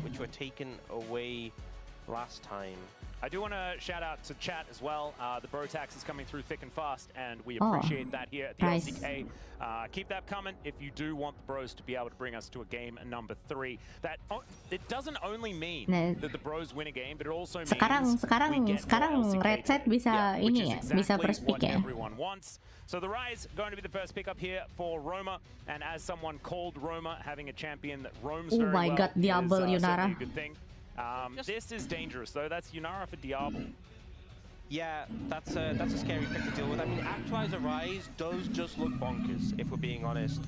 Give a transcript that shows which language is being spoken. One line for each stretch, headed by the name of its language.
English: Which were taken away last time. I do want to shout out to chat as well. The bro tax is coming through thick and fast, and we appreciate that here at the LCK. Keep that coming if you do want the bros to be able to bring us to a game number 3. That it doesn't only mean that the bros win a game, but it also means
Indonesian: sekarang Red Set bisa ini ya, bisa first pick ya.
English: Everyone wants. So the Rise going to be the first pick up here for Roma, and as someone called Roma, having a champion that roams very well God, Diablo is Yunara. a good thing. This is dangerous though. That's Yunara for Diablo. Yeah, that's a scary pick to deal with. I mean, Actualizer Rise does just look bonkers, if we're being honest.